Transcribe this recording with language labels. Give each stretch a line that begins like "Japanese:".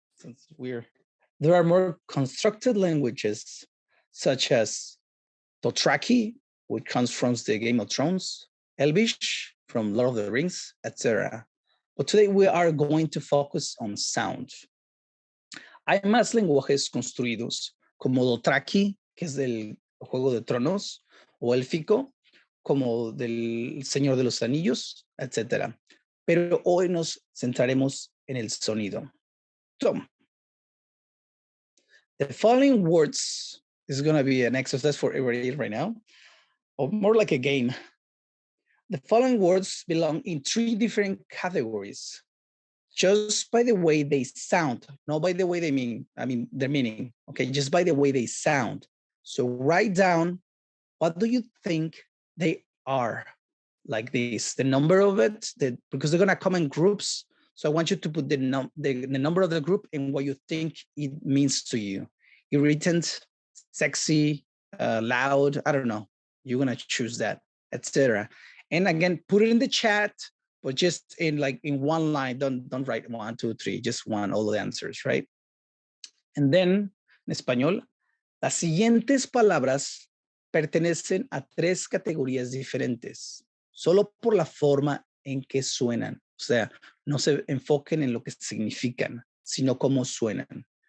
English: Since there are more constructed languages, such as Dothraki, which comes from the Game of Thrones, Elvish from Lord of the Rings, etc. But today we are going to focus on sound.
Spanish: Hay más lenguajes construidos, como Dothraki, que es del Juego de Tronos, o élfico, como del Señor de los Anillos, etc. Pero hoy nos centraremos en el sonido.
English: So, the following words is going to be an exercise for everybody right now, or more like a game. The following words belong in 3 different categories, just by the way they sound, not by the way they mean, their meaning, okay, just by the way they sound. So write down, what do you think they are? Like this, the number of it, because they're gonna come in groups. So I want you to put the number of the group and what you think it means to you. Irritant, sexy, loud, I don't know. You're gonna choose that, etc. And again, put it in the chat, but just in one line. Don't write 1, 2, 3, just one, all the answers, right? And then,
Spanish: en español, las siguientes palabras pertenecen a 3 categorías diferentes, solo por la forma en que suenan. O sea, no se enfoquen en lo que significan, sino cómo suenan.